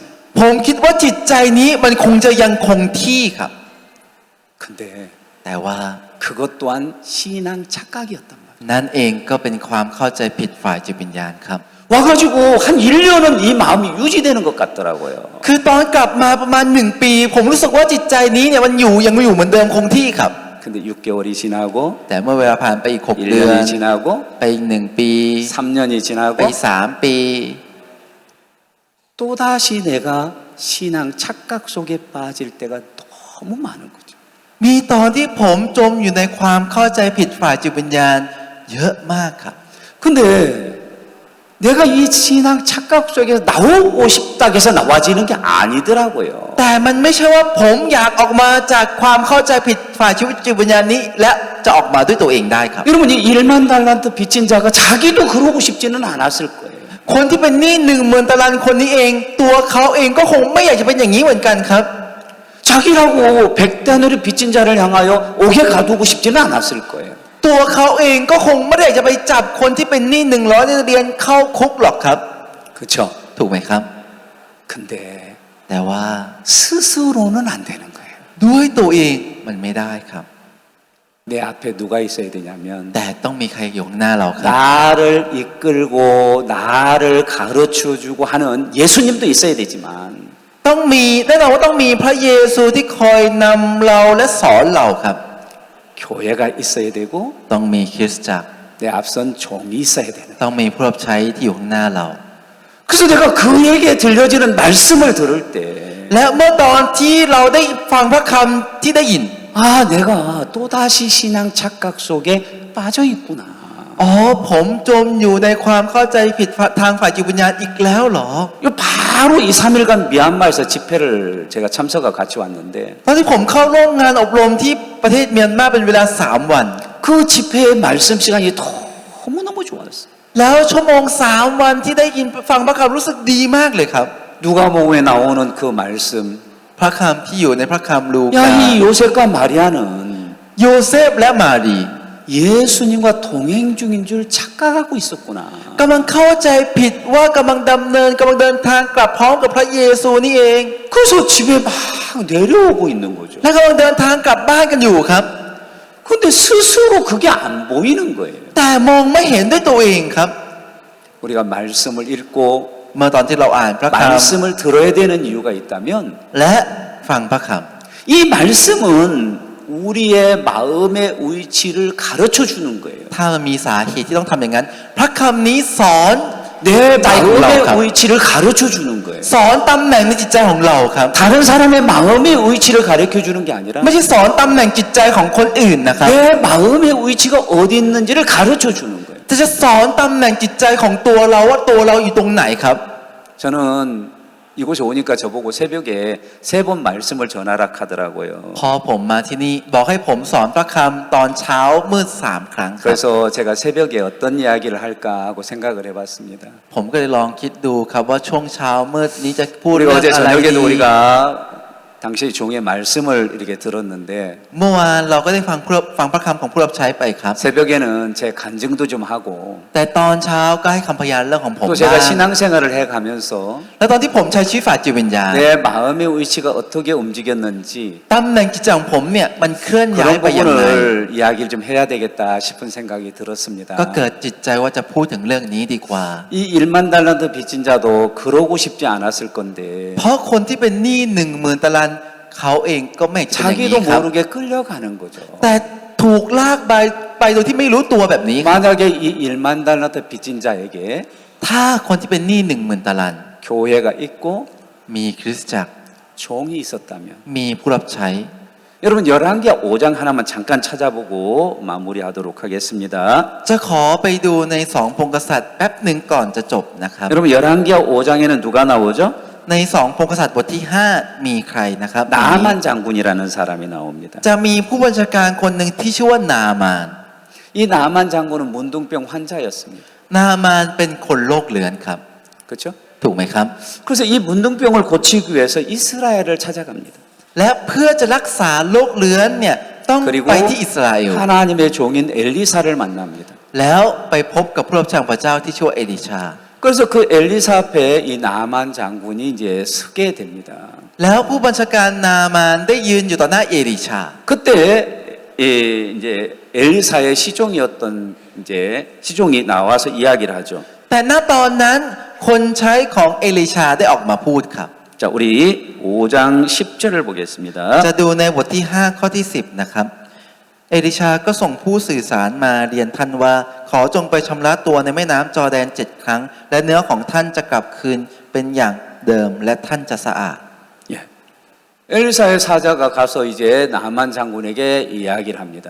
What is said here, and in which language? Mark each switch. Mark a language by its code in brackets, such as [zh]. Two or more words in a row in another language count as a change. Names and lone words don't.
[th] ผมคิดว่าจิตใจนี้มันคงจะยังคงที่ครับ [ko] 근데 [th] แต่ว่า [ko] 그것 또한 신앙 착각이었단 말이에요. [th] นั่นเองก็เป็นความเข้าใจผิดฝ่ายจิตวิญญาณครับ [ko] 와가지고 한 1년은 이 마음이 유지되는 것 같더라고요. [th] คือตอนกลับมาประมาณ1 ปี ผมรู้สึกว่าจิตใจนี้เนี่ยมันยังอยู่เหมือนเดิมคงที่ครับ [ko] 근데 6개월이 지나고 [th] แต่เมื่อเวลาผ่านไปอีก6 เดือน [ko] 1년이 지나고 [th] ไปอีก1 ปี [ko] 3년이 [th] ไป [ko] 지나고 [th] 3 ปี [ko] 또다시 내가 신앙 착각 속에 빠질 때가 너무 많은 거죠. [th] มีตอนที่ผมจมอยู่ในความเข้าใจผิดฝ่ายจิตวิญญาณเยอะมากครับ [ko] 근데 내가 이 신앙 착각 속에서 나오고 싶다 해서 나와지는 게 아니더라고요. [th] แต่มันไม่ใช่ว่าผมอยากออกมาจากความเข้าใจผิดฝ่ายชีวิตจิตวิญญาณนี้ และจะออกมาด้วยตัวเองได้ครับ [ko] 여러분 이 1만 달란트 빚진 자가 자기도 그러고 싶지는 않았을 거예요. [th] คนที่เป็นหนี้10,000 ตารางคนนี้เอง ตัวเขาเองก็คงไม่อยากจะเป็นอย่างนี้เหมือนกันครับ [ko] 자기라고 100대너리 빚진 자를 향하여 옥에 가두고 싶지는 않았을 거예요. [th] ตัวเขาเองก็คงไม่ได้อยากจะไปจับคนที่เป็นหนี้100เดือนเข้าคุกหรอกครับ [ko] 그렇죠? [th] ถูกไหมครับ [ko] 근데 [th] แต่ว่า [ko] 스스로는 안 되는 거예요. [th] ด้วยตัวเองมันไม่ได้ครับ [ko] 내 앞에 누가 있어야 되냐면 [th] แต่ต้องมีใครอยู่ข้างหน้าเราครับ [ko] 나를 이끌고 나를 가르쳐주고 하는 예수님도 있어야 되지만 [th] ต้องมีแน่นอนว่าต้องมีพระเยซูที่คอยนำเราและสอนเราครับ [ko] 교회가 있어야 되고 [th] ต้องมีคริสตจักร [ko] 내 앞선 종이 있어야 되는 [th] ต้องมีผู้รับใช้ที่อยู่ข้างหน้าเรา [ko] 그래서 내가 그에게 들려지는 말씀을 들을 때 [th] และเมื่อตอนที่เราได้ฟังพระคำที่ได้ยิน [ko] 아, 내가 또다시 신앙 착각 속에 빠져 있구나. [th] อ๋อผมจมอยู่ในความเข้าใจผิดทางฝ่ายจิตวิญญาณอีกแล้วเหรอ [ko] 이거 바로 이 3일간 미얀마에서 집회를 제가 참석하고 같이 왔는데 [th] ตอนที่ผมเข้าร่วมงานอบรมที่ประเทศเมียนมาเป็นเวลา3 วัน [ko] 그 집회의 말씀 시간이 너무너무 좋았어요. [th] แล้วชั่วโมง3 วันที่ได้ยินฟังพระคำรู้สึกดีมากเลยครับ [ko] 누가복음에 나오는 그 말씀. [th] พระคำที่อยู่ในพระคำลูกา [ko] 야, 이 요셉과 마리아는 [th] โยเซฟและมารี [ko] 예수님과 동행 중인 줄 착각하고 있었구나. [th] กำลังเข้าใจผิดว่ากำลังเดินทางกลับพร้อมกับพระเยซูนี่เอง [ko] 그래서 집에 막 내려오고 있는 거죠. [th] และกำลังเดินทางกลับบ้านกันอยู่ครับ [ko] 근데 스스로 그게 안 보이는 거예요. [th] แต่มองไม่เห็นด้วยตัวเองครับ [ko] 우리가 말씀을 읽고 [th] เมื่อตอนที่เราอ่านพระค [ko] 말씀을 들어야 되는 이유가 있다면 [th] ำและฟังพระค [ko] 이 말씀은 우리의 마음의 위치를 가르쳐 주는 거예요. [th] ำถ้ามันมีสาเหตุที่ต้องทำอย่างนั้น พระคำนี้สอน [ko] 내 마음의 마음의 위치를 가르쳐 주는 거예요. [th] สอนตำแหน่งในจิตใจของเราครับ [ko] 다른 사람의 마음의 위치를 가르쳐 주는 게 아니라 [th] ไม่ใช่สอนตำแหน่งจิตใจของคนอื่นนะครับ [ko] 내 마음의 위치가 어디 있는지를 가르쳐 주는 거예요. [th] แต่จะสอนตำแหน่งจิตใจของตัวเราว่าตัวเราอยู่ตรงไหนครับ [ko] 저는 이곳에 오니까 저보고 새벽에 3번 말씀을 전하라 하더라고요. [th] พอผมมาที่นี่บอกให้ผมสอนพระคำตอนเช้ามืด3 ครั้งครับ [ko] 그래서 제가 새벽에 어떤 이야기를 할까 하고 생각을 해봤습니다. [th] ผมก็เลยลองคิดดูครับว่าช่วงเช้ามืดนี้จะพูด [ko] 우리가 [th] เรื่อง [ko] 어제 [th] อะไร [ko] 저녁에도 [th] ดี [ko] 우리가 당시 종의 말씀을 이렇게 들었는데 [th] เมื่อวานเราก็ได้ฟังพระคำของผู้รับใช้ไปครับ [ko] 새벽에는 제 간증도 좀 하고 [th] แต่ตอนเช้าก็ให้คำพยานเรื่องของผม [ko] 또 [th] บ้า [ko] 제가 [th] ง [ko] 신앙생활을 해가면서 [th] แล้วตอนที่ผมใช้ชีวิตฝ่ายจิตวิญญาณ [ko] 내 마음의 위치가 어떻게 움직였는지 [th] ตำแหน่งจิตใจของผมเนี่ยมันเคลื่อนย้าย [ko] 그런 [th] ไปอย่างไร [ko] 부분을 이야기를 좀 해야 되겠다 싶은 생각이 들었습니다. [th] ก็เกิดจิตใจว่าจะพูดถึงเรื่องนี้ดีกว่า [ko] 이 1만 달란트 빚진 자도 그러고 싶지 않았을 건데 [th] เพราะคนที่เป็นหนี้10,000 ตารางเขาเองก็ไม่จะเป็นอย่าง [ko] 자기도 [th] นี้ครับ [ko] 모르게 끌려가는 거죠. [th] แต่ถูกลากไปโดยที่ไม่รู้ตัวแบบนี้ครับ [ko] 만약에 이 1만 달란트 빚진 자에게 [th] ถ้าคนที่เป็นหนี้10,000 ตาราง [ko] 교회가 있고 [th] มีคริสตจักร [ko] 종이 있었다면 [th] มีผู้รับใช้ [ko] 여러분 열왕기하 5장 하나만 잠깐 찾아보고 마무리하도록 하겠습니다. [th] จะขอไปดูในสองพงศ์กษัตริย์แป๊บหนึ่งก่อนจะจบนะครับ [ko] 여러분 열왕기하 5장에는 누가 나오죠? [th] ในสองพงศ์กษัตริย์บทที่ 5 มีใครนะครับ [ko] 나만 장군이라는 사람이 나옵니다. [th] จะมีผู้บัญชาการคนหนึ่งที่ชื่อว่านามาน [ko] 이 나만 장군은 문둥병 환자였습니다. [th] นามานเป็นคนโรคเรื้อนครับ [ko] 그렇죠? [th] ถูกไหมครับ [ko] 그래서 이 문둥병을 고치기 위해서 이스라엘을 찾아갑니다. [th] และเพื่อจะรักษาโรคเรื้อนเนี่ยต้อง [ko] 그리고 [th] ไปที่อิสราเอล [ko] 하나님의 종인 엘리사를 만납니다. [th] แล้วไปพบกับผู้รับใช้ของพระเจ้าที่ชื่อว่าเอลิชา [ko] 그래서 그 엘리사 앞에 이 나만 장군이 이제 서게 됩니다. [th] แล้วผู้บัญชาการนามานได้ยืนอยู่ต่อหน้าเอลิชา [ko] 그때 이제 엘리사의 시종이었던 이제 시종이 나와서 이야기를 하죠. [th] แต่ณตอนนั้นคนใช้ของเอลิชาได้ออกมาพูดครับ [ko] 자, 우리 5장 10절을 보겠습니다. [th] จะดูในบทที่ 5 ข้อที่ 10 นะครับ เอลิชาก็ส่งผู้สื่อสารมาเรียนท่านว่า ขอจงไปชำระตัวในแม่น้ำจอร์แดน7 ครั้ง และเนื้อของท่านจะกลับคืนเป็นอย่างเดิมและท่านจะสะอาด [ko] 예. 엘리사의 사자가 가서 이제 나만 장군에게 이야기를 합니다.